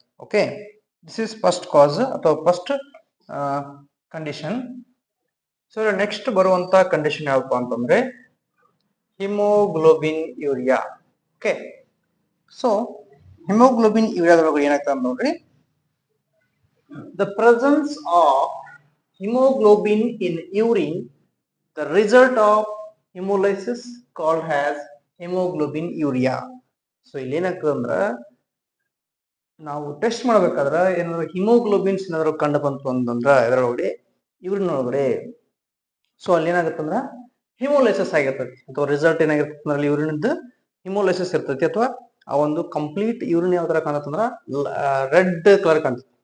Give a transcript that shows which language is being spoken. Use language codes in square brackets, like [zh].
[en] Okay, this is first cause ಅಥವಾ first condition. [kn] So next ಬರುವಂತ condition ಯಾವಪ್ಪ ಅಂತಂದ್ರೆ haemoglobin urea. Okay, so haemoglobin ಯೂರಿಯಾದೊಳಗಡೆ ಏನಾಗ್ತದೆ ನೋಡ್ರಿ. [en] The presence of hemoglobin in urine, the result of hemolysis called as hemoglobin urea. [kn] So ಇಲ್ಲಿ ಏನಾಗ್ತದೆ ಅಂದ್ರ ನಾವು test ಮಾಡ್ಬೇಕಾದ್ರ ಏನಾದ್ರು ಹಿಮೋಗ್ಲೋಬಿನ್ಸ್ ಏನಾದ್ರು ಕಂಡು ಬಂತು ಅಂತಂದ್ರ ಇದರೊಳಗಡೆ ಯೂರಿನ್ ಒಳಗಡೆ, ಸೊ ಅಲ್ಲಿ ಏನಾಗುತ್ತಂದ್ರ ಹಿಮೋಲೈಸಿಸ್ ಆಗಿರ್ತೈತಿ ಅಥವಾ ರಿಸಲ್ಟ್ ಏನಾಗಿರ್ತೈತಿ ಅಂದ್ರೆ ಯೂರಿನ್ ಹಿಮೋಲೈಸಿಸ್ ಇರ್ತೈತಿ ಅಥವಾ ಆ ಒಂದು ಕಂಪ್ಲೀಟ್ ಯೂರಿನ್ ಯಾವ ತರ ಕಾಣತ್ತಂದ್ರ ರೆಡ್ ಕಲರ್ ಕಾಣ್ತದೆ.